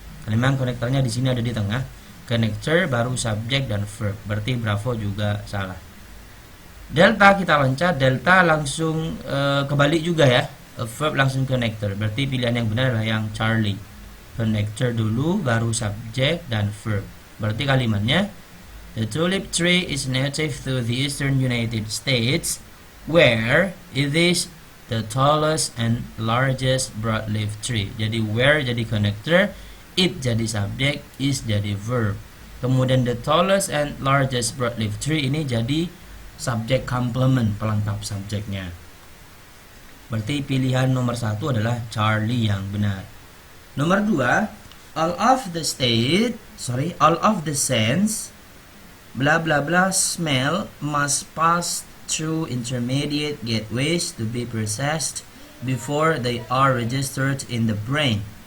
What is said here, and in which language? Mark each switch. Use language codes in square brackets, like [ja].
[id] Karena memang konektornya di sini ada di tengah. Connector baru subjek dan verb. Berarti bravo juga salah. Delta kita loncat, delta langsung kebalik juga ya. Verb langsung connector. Berarti pilihan yang benar adalah yang Charlie. Connector dulu baru subjek dan verb. Berarti kalimatnya, [en] the tulip tree is native to the eastern United States where it is the tallest and largest broadleaf tree. [id] Jadi where jadi connector, it jadi subjek, is jadi verb. Kemudian [en] the tallest and largest broadleaf tree [id] ini jadi subjek complement, pelengkap subjeknya. Berarti pilihan nomor 1 adalah Charlie yang benar. Nomor 2, [en] all of the scents bla bla bla smell must pass through intermediate gateways to be processed before they are registered in the brain.